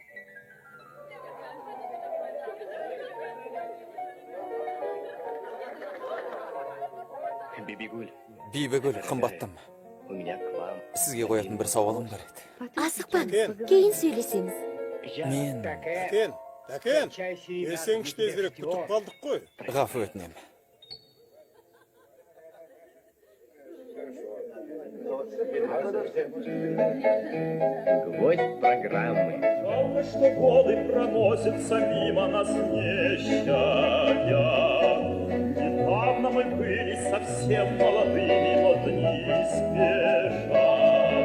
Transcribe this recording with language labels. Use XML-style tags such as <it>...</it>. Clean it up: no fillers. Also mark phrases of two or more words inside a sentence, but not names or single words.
<kk>Бибігүл, қымбаттым. Сізге қоятын бір сауалым бар еді. Асықпаңыз, кейін сөйлесеміз. Мен Тәкен, есен тезірек күтіп қалдық қой. ғафу өтінем.</kk> <ru>Гвоздь программы. Жалко, что годы проносятся мимо нас, не щадя. Недавно мы были совсем молодыми, но дни спешат.</ru>